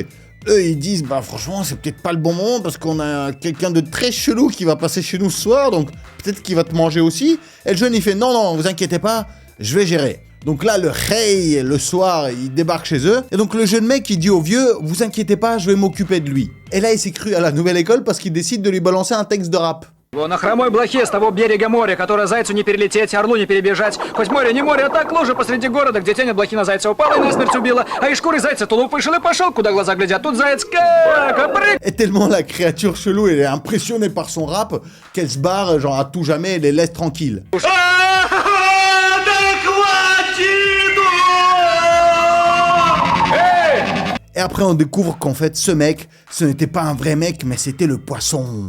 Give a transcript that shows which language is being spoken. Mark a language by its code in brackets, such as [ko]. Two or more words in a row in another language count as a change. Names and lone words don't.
[fr] Eux, ils disent, bah franchement, c'est peut-être pas le bon moment, parce qu'on a quelqu'un de très chelou qui va passer chez nous ce soir, donc peut-être qu'il va te manger aussi. Et le jeune, il fait, non, vous inquiétez pas, je vais gérer. Donc là, le rey, le soir, il débarque chez eux. Et donc le jeune mec, il dit au vieux, vous inquiétez pas, je vais m'occuper de lui. Et là, il s'est cru à la nouvelle école parce qu'il décide de lui balancer un texte de rap. [ru] На хромой блохе с того берега моря, которое зайцу не перелететь, орлу не перебежать. Хоть море не море, а так лужа посреди города, где тень от блохи на зайца упала и насмерть убила. А из шкуры зайца тулуп вышел и пошел, куда глаза глядят. Тут заяц как прыг. [fr] Et tellement la créature chelou, elle est impressionnée par son rap, qu'elle se barre, genre à tout jamais, elle les laisse tranquilles. Et après, on découvre qu'en fait, ce mec, ce n'était pas un vrai mec, mais c'était le poisson.